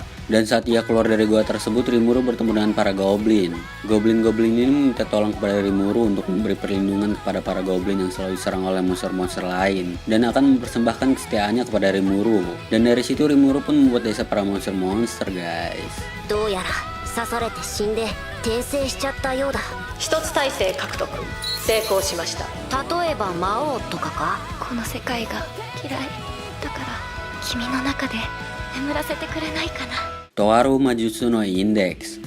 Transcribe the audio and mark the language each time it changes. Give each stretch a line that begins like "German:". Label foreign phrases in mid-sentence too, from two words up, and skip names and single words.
Indonesian: Dan saat ia keluar dari gua tersebut, Rimuru bertemu dengan para goblin. Goblin-goblin ini meminta tolong kepada Rimuru untuk memberi perlindungan kepada para goblin yang selalu diserang oleh monster-monster lain, dan akan mempersembahkan kesetiaannya kepada Rimuru. Dan dari situ Rimuru pun membuat desa para monster-monster, guys.
Japanese: どうやら刺されて死んで転生しちゃったようだ。一つ体制獲得成功しました。例えば魔王とかか。この世界が嫌いだから君の中で眠らせてくれないかな。 Toaru Majutsu no Index.